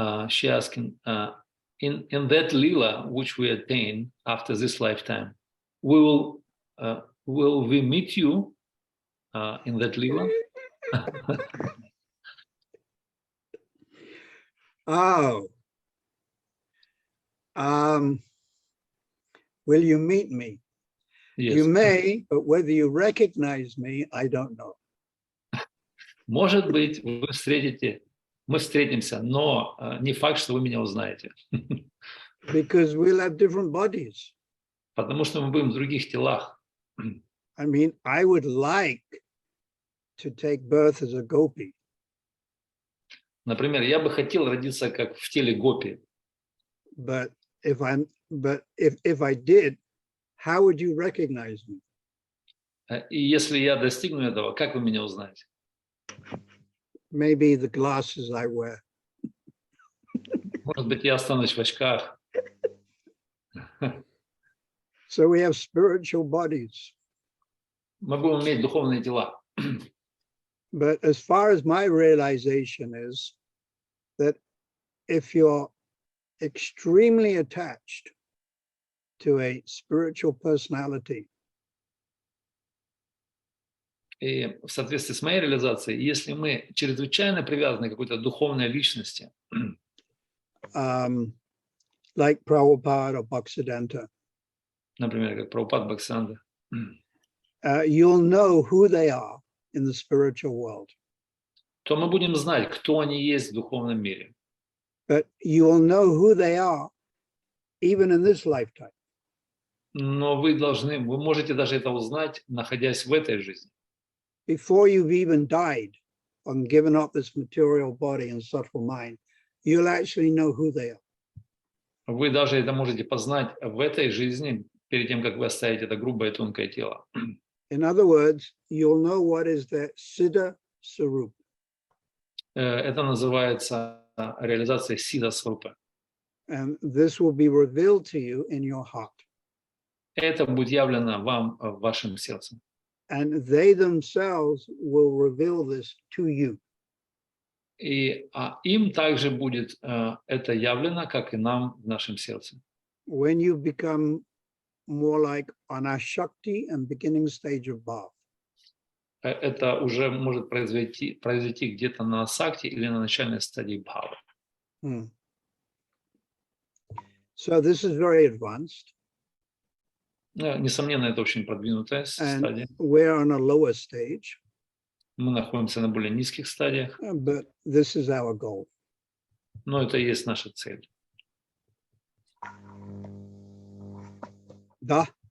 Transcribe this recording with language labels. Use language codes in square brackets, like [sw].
[en] She asking, in that lila which we attain after this lifetime, will we meet you in that lila? Oh. Will you meet me? Yes. You may, but whether you recognize me, I don't know. [ru] Может быть, мы встретимся, но не факт, что вы меня узнаете. [en] Because we'll have different bodies. [ru] Потому что мы будем в других телах. [en] I mean, I would like to take birth as a gopi. [ru] Например, я бы хотел родиться как в теле гопи. [en] But if I did, how would you recognize me? [ru] И если я достигну этого, как вы меня узнаете? [en] Maybe the glasses I wear. [ru] Может быть, я останусь в очках. [en] So we have spiritual bodies. [ru] Мы будем иметь духовные тела. [en] But as far as my realization is that if you're extremely attached to a spiritual personality, [ru] И в соответствии с моей реализацией, если мы чрезвычайно привязаны к какой-то духовной личности, [en] like Prabhupada or Bhaktisiddhanta, [ru] например, как Прабхупад Бхактисиданта, [en] you'll know who they are in the spiritual world. [ru] то мы будем знать, кто они есть в духовном мире. [en] But you will know who they are even in this lifetime. [ru] Но вы можете даже это узнать, находясь в этой жизни. [en] Before you've even died and given up this material body and subtle mind, you'll actually know who they are. [ru] Вы даже это можете познать в этой жизни, перед тем, как вы оставите это грубое тонкое тело. [en] In other words, you'll know what is the Siddha Sarup. [ru] Это называется реализация Сида Сварупы. [en] And this will be revealed to you in your heart. [ru] Это будет явлено вам в вашем сердце. [en] And they themselves will reveal this to you. [ru] И им также будет это явлено, как и нам в нашем сердце. [en] When you become more like on a Shakti and beginning stage of Bhav. [ru] Это уже может произойти где-то на сакти или на начальной стадии бхавы. [en] So this is very advanced. [ru] Несомненно, это очень продвинутая стадия. [en] We're on a lower stage. [ru] Мы находимся на более низких стадиях. [en] But this is our goal. [ru] Но это и есть наша цель. Да.